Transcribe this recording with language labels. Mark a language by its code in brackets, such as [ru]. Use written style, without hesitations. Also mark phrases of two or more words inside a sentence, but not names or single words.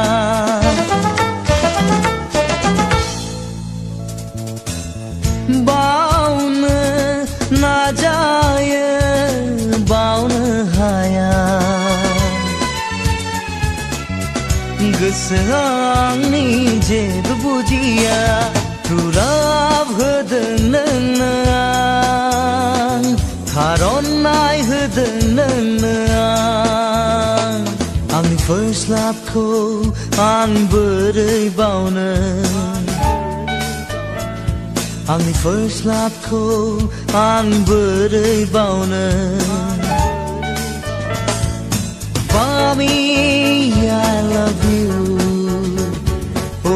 [brx] बावनो नाजायो बावनो हाया गोसोआ आंनि जेबो बुजिया दुलाब होदों नोंनो आं खार'नाय होदों नोंनो आंनि [en] first love [brx] खौ आं बोरै बावनो आंनि [en] first love [brx] खौ आं बोरै बावनो [en] Pami, I love you Oh